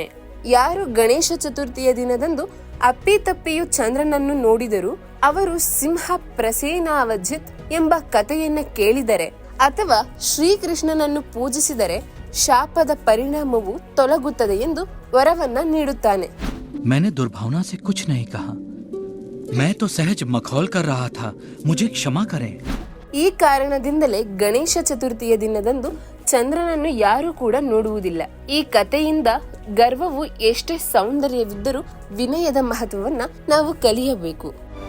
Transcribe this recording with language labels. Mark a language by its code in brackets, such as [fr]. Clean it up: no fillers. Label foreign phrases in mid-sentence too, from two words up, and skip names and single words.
[kn] ಯಾರು ಗಣೇಶ ಚತುರ್ಥಿಯ ದಿನದಂದು ಅಪ್ಪಿತಪ್ಪಿಯು ಚಂದ್ರನನ್ನು ನೋಡಿದರೂ ಅವರು ಸಿಂಹ ಪ್ರಸೇನಾವಜಿತ್ ಎಂಬ ಕಥೆಯನ್ನ ಕೇಳಿದರೆ ಅಥವಾ ಶ್ರೀಕೃಷ್ಣನನ್ನು ಪೂಜಿಸಿದರೆ ಶಾಪದ ಪರಿಣಾಮವು ತೊಲಗುತ್ತದೆ ಎಂದು ವರವನ್ನ ನೀಡುತ್ತಾನೆ. [hi] मैंने दुर्भावना से कुछ नहीं कहा, मैं तो सहज मखौल कर रहा था, मुझे क्षमा करें. [kn] ಈ ಕಾರಣದಿಂದಲೇ ಗಣೇಶ ಚತುರ್ಥಿಯ ದಿನದಂದು ಚಂದ್ರನನ್ನು ಯಾರು ಕೂಡ ನೋಡುವುದಿಲ್ಲ. ಈ ಕಥೆಯಿಂದ ಗರ್ವವು ಎಷ್ಟೇ ಸೌಂದರ್ಯವಿದ್ದರೂ ವಿನಯದ ಮಹತ್ವವನ್ನ ನಾವು ಕಲಿಯಬೇಕು.